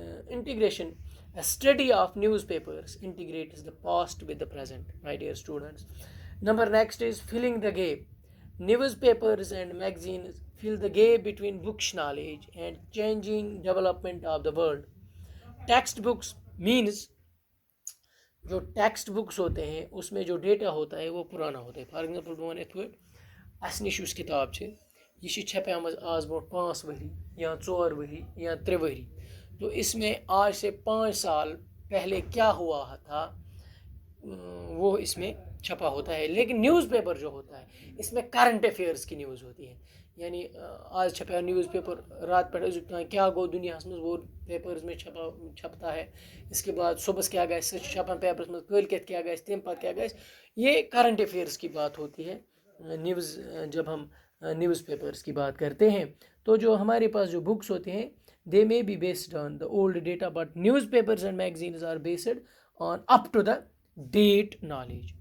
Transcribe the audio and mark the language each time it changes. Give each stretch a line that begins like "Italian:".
English: Integration, a study of newspapers integrates the past with the present, my dear students. Number next is filling the gap. Newspapers and magazines fill the gap between books knowledge and changing development of the world. Textbooks means
Urdu: جو text books ہوتے ہیں اس میں جو data ہوتا ہے وہ پرانا ہوتا ہے.
English: for example
Kashmiri: بہٕ وَنہٕ یِتھ پٲٹھۍ اَسہِ نِش یُس کِتاب چھِ یہ چھِ چھپیمٕژ آز برونٛٹھ 5 ؤری یا 4 ؤری یا 3 ؤری.
Urdu: تو اس میں آج سے 5 سال پہلے کیا ہوا تھا وہ اس میں چھپا ہوتا ہے. لیکن نیوز پیپر جو ہوتا ہے اس میں کرنٹ افیئرس کی نیوز ہوتی ہے. یعنی آج چھپا نیوز پیپر
Kashmiri: رات پہ أزیُک تام کیا گوٚو دُنیاہَس منٛز
Urdu: وہ پیپرز میں چھپتا ہے. اس کے بعد
Kashmiri: صبح کیا گژھِ سُہ چھُ چھپان پیپرس منٛز کٲلکیتھ کیا گژھِ تمہِ پتہٕ کیا گژھِ.
Urdu: یہ کرنٹ افیئرس کی بات ہوتی ہے نیوز جب ہم نیوز پیپرس کی بات کرتے ہیں. تو جو ہمارے پاس جو بکس ہوتے ہیں
English: they may be based on the old data but newspapers and magazines are based on up to the date knowledge.